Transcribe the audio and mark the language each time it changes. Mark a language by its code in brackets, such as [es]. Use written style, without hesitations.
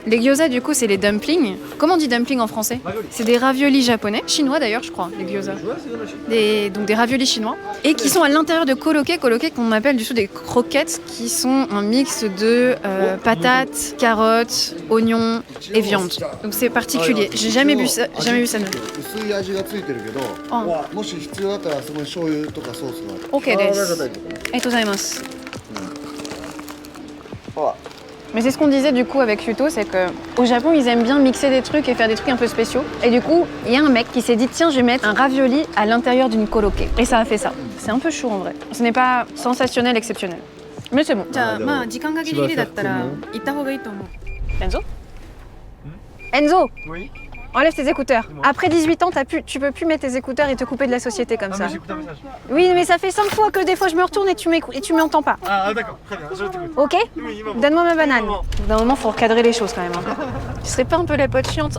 [fr] Les gyoza, du coup, c'est les dumplings. Comment on dit dumpling en français? C'est des raviolis japonais, chinois d'ailleurs, je crois, les gyoza. Donc des raviolis chinois. Et qui sont à l'intérieur de koroke. Koroke qu'on appelle du coup des croquettes, qui sont un mix de patates, carottes, oignons et viande. Donc c'est particulier. J'ai jamais vu ça. Jamais vu ça. [ja] 薄い味がついてるけど、もし必要だったらそこに醤油とかソースがある。 OK です。ありがとうございます。 [fr] Mais c'est ce qu'on disait du coup avec Yuto, c'est que au Japon ils aiment bien mixer des trucs et faire des trucs un peu spéciaux. Et du coup, il y a un mec qui s'est dit tiens, je vais mettre un ravioli à l'intérieur d'une koroké. Et ça a fait ça. C'est un peu chaud en vrai. Ce n'est pas sensationnel, exceptionnel. Mais c'est bon. [ja] じゃあまあ時間がギリギリだったら行った方がいいと思う。 [fr] Enzo Enzo, Oui. enlève tes écouteurs. Dis-moi. Après 18 ans, tu peux plus mettre tes écouteurs et te couper de la société comme Ah, ça. mais j'écoute un message. Oui, mais ça fait 5 fois que des fois je me retourne et tu m'entends pas. Ah, d'accord, très bien, je t'écoute. Ok? Oui, maman. Donne-moi ma banane. Maman. D'un moment, faut recadrer les choses quand même. Hein. Tu serais pas un peu la pote chiante?